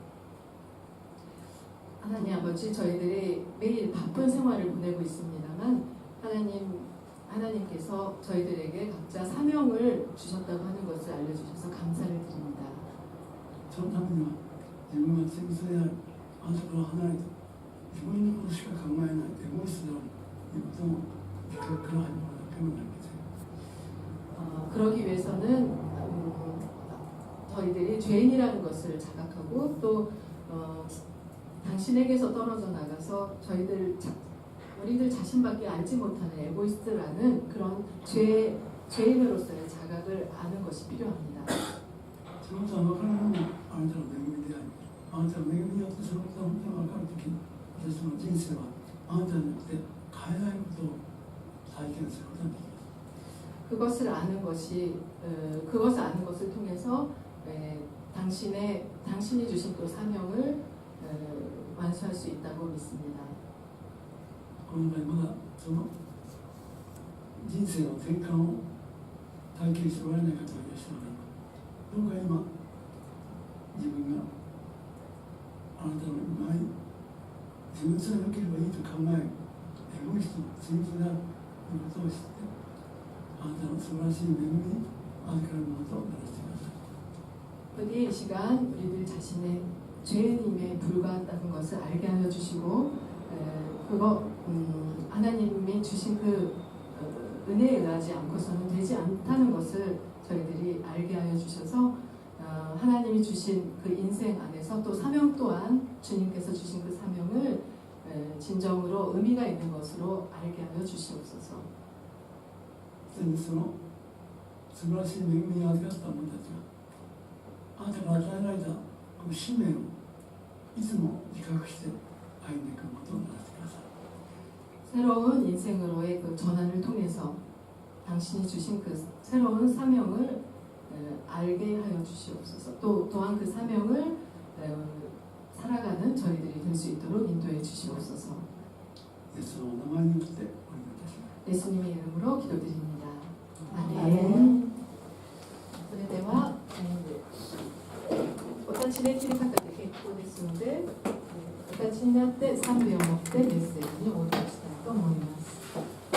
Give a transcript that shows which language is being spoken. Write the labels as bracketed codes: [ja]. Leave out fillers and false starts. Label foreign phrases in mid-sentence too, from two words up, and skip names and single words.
[ko] 하나님 아버지, 저희들이 매일 바쁜 생활을 보내고 있습니다만 하나님께서 저희들에게 각자 사명을 주셨다고 하는 것을 알려주셔서 감사를 드립니다. [ja] そのためには自分が罪人である、あなたから離れて自分のことしか考えないエゴイストであるということも自覚から始まらなければなりません。 [ko] 그러기 위해서는 저희들이 죄인이라는 것을 자각하고 또 당신에게서 떨어져 나가서 우리들 자신밖에 알지 못하는 에고이스트라는 그런 죄인으로서의 자각을 아는 것이 필요합니다. [ja] そのことが分からないのもあなたの恵みであり、あなたの恵みによってそのことが本当に分かるときに、私の人生はあなたによって変えられることを体験することができます。 [ko] 그것을 아는 것을 통해서 당신이 주신 그 사명을 완수할 수 있다고 믿습니다. [ja] この場合まだその人生の転換を体験しておられない方がいらっしゃるのか、どうか今自分があなたの前に自分さえ良ければいいと考えるエゴイストの罪人であるということを知って、あなたの素晴らしい恵みに預かるものとならせてください。 [ko] 부디 이 시간 우리들 자신의 죄인임에 불과하다는 것을 알게 하여 주시고 하나님이 주신 그 은혜에 의하지 않고서는 되지 않다는 것을 저희들이 알게 하여 주셔서 하나님이 주신 그 인생 안에서 또 사명 또한 주님께서 주신 그 사명을 진정으로 의미가 있는 것으로 알게 하여 주시옵소서. [ja] その素晴らしい恵みに預かった者たちがあなたが与えられたこの使命をいつも自覚して歩んでいくことをならせてください。 [ko] 새로운 인생으로의 그 전환을 통해서 당신이 주신 그 새로운 사명을 알게 하여 주시옵소서. 또한 그 사명을 살아가는 저희들이 될 수 있도록 인도해 주시옵소서. 예수님의 이름으로 기도드립니다. 아멘. [ja] それではお立ちできる方で結構ですので、お立ちになって賛美を持ってメッセージに応答したいと思います。